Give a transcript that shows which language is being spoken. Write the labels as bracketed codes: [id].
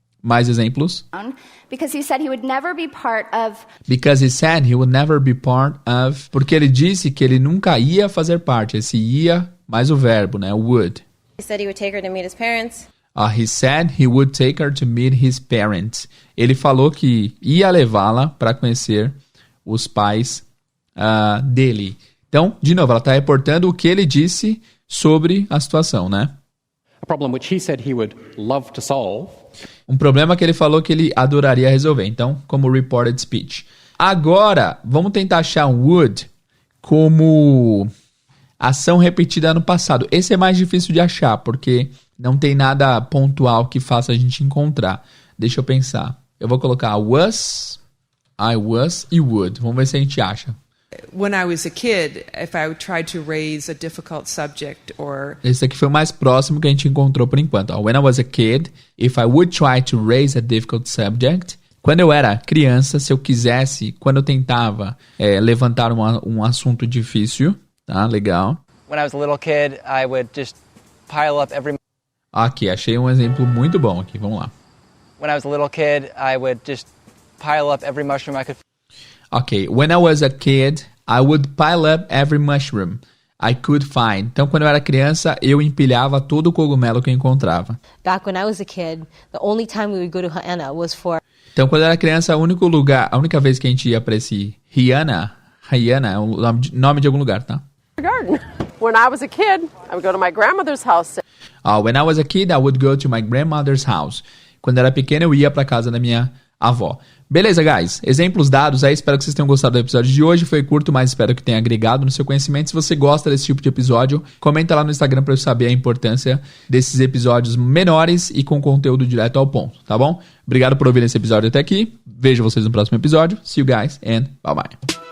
[pt] Mais exemplos? [en] Because he said he would never be part of. Because he said he would never be part of. [pt] Porque ele disse que ele nunca ia fazer parte. Esse ia mais o verbo, né? Would. [en] He said he would take her to meet his parents. He said he would take her to meet his parents. [pt] Ele falou que ia levá-la para conhecer os pais dele. Então, de novo, ela está reportando o que ele disse sobre a situação, né? [en] A problem which he said he would love to solve. [pt] Um problema que ele falou que ele adoraria resolver. Então, como reported speech. Agora, vamos tentar achar um would como ação repetida no passado. Esse é mais difícil de achar, porque não tem nada pontual que faça a gente encontrar. Deixa eu pensar. Eu vou colocar was, I was e would. Vamos ver se a gente acha. [en] When I was a kid, if I tried to raise a difficult subject or... [pt] Esse aqui foi o mais próximo que a gente encontrou por enquanto. [en] When I was a kid, if I would try to raise a difficult subject. [pt] Quando eu era criança, se eu quisesse, quando eu tentava levantar um assunto difícil. Tá, legal. [en] When I was a little kid, I would just pile up every... [pt] Aqui, achei um exemplo muito bom aqui. Vamos lá. [en] When I was a little kid, I would just pile up every mushroom I could... Ok, when I was a kid, I would pile up every mushroom I could find. [pt] Então, quando eu era criança, eu empilhava todo o cogumelo que eu encontrava. [en] Back when I was a kid, the only time we would go to Hyanna was for... [pt] Então, quando eu era criança, a única vez que a gente ia para esse Hyanna é o nome de algum lugar, tá? [en] Garden. When I was a kid, I would go to my grandmother's house. When I was a kid, I would go to my grandmother's house. [pt] Quando eu era pequeno, eu ia para casa da minha avó. Beleza, guys? Exemplos dados aí. Espero que vocês tenham gostado do episódio de hoje. Foi curto, mas espero que tenha agregado no seu conhecimento. Se você gosta desse tipo de episódio, comenta lá no Instagram para eu saber a importância desses episódios menores e com conteúdo direto ao ponto, tá bom? Obrigado por ouvir esse episódio até aqui. Vejo vocês no próximo episódio. [en] See you guys and bye bye.